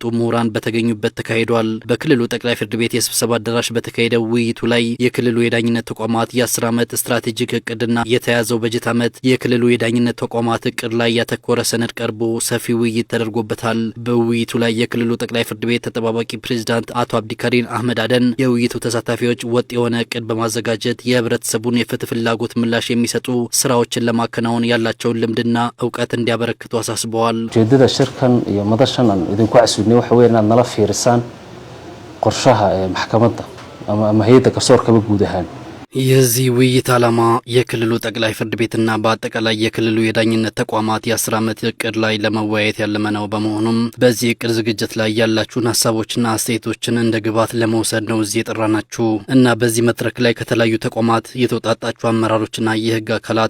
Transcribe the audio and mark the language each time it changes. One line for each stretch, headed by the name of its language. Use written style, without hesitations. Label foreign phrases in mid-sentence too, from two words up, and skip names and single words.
Amharic: ምሁራን በተገኙበት ተካሂዷል። በክልሉ ጠቅላይ ፍርድ ቤት የስብሰባ አዳራሽ በተካሄደው ውይይቱ ላይ የክልሉ የዳኝነት ተቋማት የ10 ዓመት ስትራቴጂክ እቅድና የተያዘው በጀት ዓመት የክልሉ የዳኝነት ተቋማት እቅድ ላይ ያተኮረ ሰነድ ቀርቦ ሰፊ ውይይት ተደርጎበታል። በውይይቱ ላይ የክልሉ ጠቅላይ ፍርድ ቤት ተጠባባቂ ፕሬዝዳንት አቶ አብዲከሪም አህመድ አደን የውይይቱ ተሳታፊዎች ወጥ የሆነ እቅድ በማዘጋጀት የህብረተሰቡን የፍትህ ፍላጎት ምላሽ የሚሰጡ ስራዎችን ለማከናወን ያላቸውን ልምድና እውቀት እንዲያበረክቱ አሳስበዋል። ጀደዳ ሽርከን የመደሸናን
Somali: idinku casuudnay waxa weeyaan nala fiirsan qorshaha maxkamadda ama hay'adda garsoorka guud ahaan
Amharic: የዚህ ውይይት ዓላማ የክልሉ ጠቅላይ ፍርድ ቤትና በአጠቃላይ የክልሉ የዳኝነት ተቋማት የ10 ዓመት እቅድ ላይ ለመወያየት ያለመ ነው። በመሆኑም በዚህ እቅድ ዝግጅት ላይ ያላችሁን ሀሳቦችና አስተያየቶችን እንደ ግብዓት ለመውሰድ ነው እዚህ የጠራናችሁ እና በዚህ መድረክ ላይ ከተለያዩ ተቋማት የተውጣጣችሁ አመራሮችና የህግ አካላት